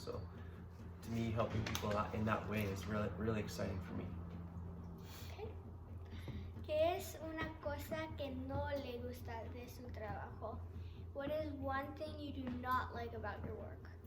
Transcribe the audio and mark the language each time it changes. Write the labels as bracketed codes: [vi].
[en] So to me, helping people out in that way is really exciting for me. Okay. [es] ¿Qué es una cosa que no le gusta de su trabajo? [en] What is one thing you do not like about your work?